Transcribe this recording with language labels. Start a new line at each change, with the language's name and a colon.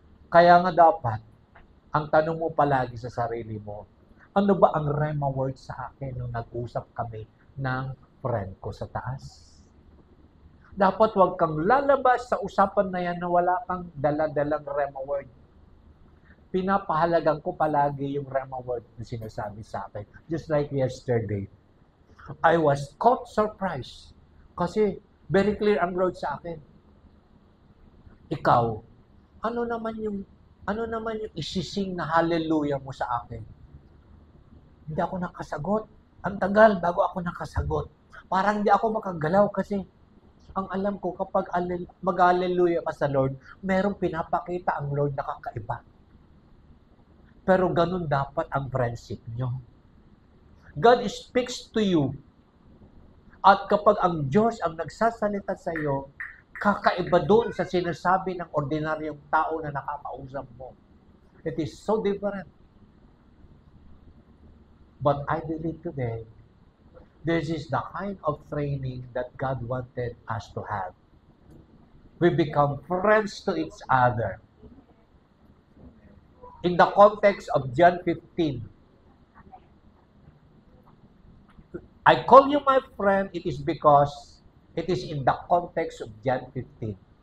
Filipino: Kaya nga dapat, ang tanong mo palagi sa sarili mo, ano ba ang rhema word sa akin nung nag-usap kami ng friend ko sa taas? Dapat huwag kang lalabas sa usapan na yan na wala kang dala-dalang rhema word. Pinapahalagan ko palagi yung rhema word na sinasabi sa akin.
English: Just like yesterday, I was caught surprised kasi very clear
Filipino: ang Lord sa akin. Ikaw, ano naman yung isising na hallelujah mo sa akin? Hindi ako nakasagot. Ang tagal bago ako nakasagot. Parang hindi ako makagalaw kasi ang alam ko kapag mag-hallelujah ka sa Lord, merong pinapakita ang Lord na kakaiba. Pero ganun dapat ang friendship nyo.
English: God speaks to you.
Filipino: At kapag ang Diyos ang nagsasalita sa iyo, Kakaiba dun sa sinasabi ng ordinaryong tao na nakakausap mo.
English: It is so different. But I believe today, this is the kind of training that God wanted us to have. We become friends to each other. In the context of John 15, I call you my friend, it is because it is in the context of John 15.